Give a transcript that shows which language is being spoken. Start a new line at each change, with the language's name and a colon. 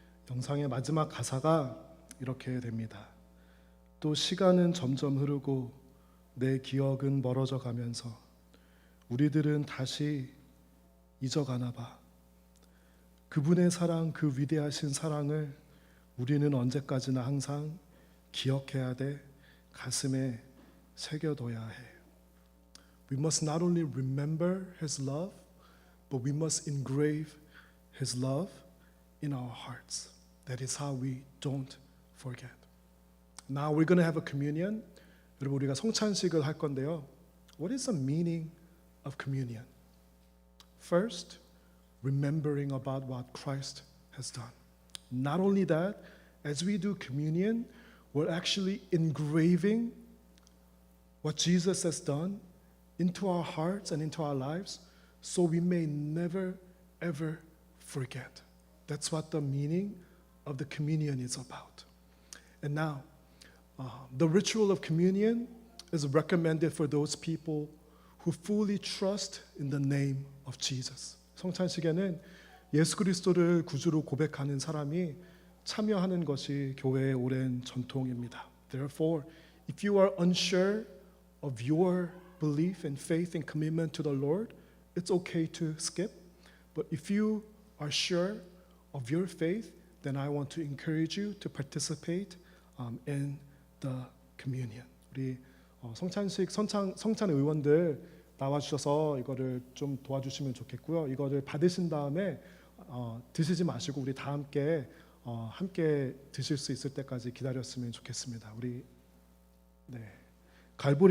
Korean: 영상의 마지막 가사가 이렇게 됩니다. 또 시간은 점점 흐르고 내 기억은 멀어져 가면서 우리들은 다시 잊어가나 봐. 그분의 사랑, 그 위대하신 사랑을 우리는 언제까지나 항상 기억해야 돼. 가슴에 새겨둬야 해.
English: We must not only remember His love, but we must engrave His love in our hearts. That is how we don't forget. Now we're going to have a communion.
Korean: 여러분 우리가 성찬식을 할 건데요.
English: What is the meaning of communion? First, remembering about what Christ has done. Not only that, as we do communion, we're actually engraving what Jesus has done into our hearts and into our lives so we may never ever forget. That's what the meaning of the communion is about. And now, the ritual of communion is recommended for those people who fully trust in the name of Jesus.
Korean: 성찬식에는 예수 그리스도를 구주로 고백하는 사람이 참여하는 것이 교회의 오랜 전통입니다.
English: Therefore, if you are unsure of your belief and faith and commitment to the Lord, it's okay to skip. But if you are sure of your faith, then I want to encourage you to participate in the communion.
Korean: 우리 성찬식 성찬 의원들 나와주셔서 이거를 좀 도와주시면 좋겠고요. 이거를 받으신 다음에 드시지 마시고 우리 다 함께 드실 수 있을 때까지 기다렸으면 좋겠습니다. 우리 갈보리